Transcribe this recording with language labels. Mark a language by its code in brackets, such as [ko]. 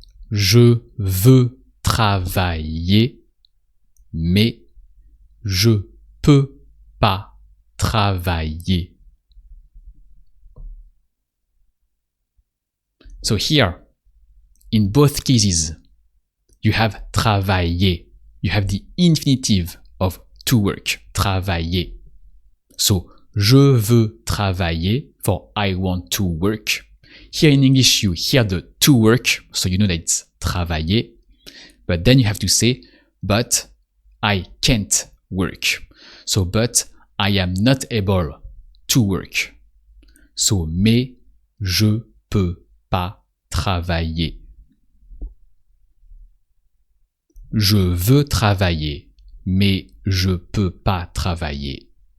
[fr] Je veux travailler, mais je peux pas travailler. [en] So here, in both cases, you have travailler. You have the infinitive of to work, travailler. So, [fr] je veux travailler [en] for I want to work. Here in English, you hear the to work, so you know that it's travailler. But then you have to say, but I can't work. So, but I am not able to work. [fr] So, mais je peux pas travailler. Je veux travailler, mais je peux pas travailler.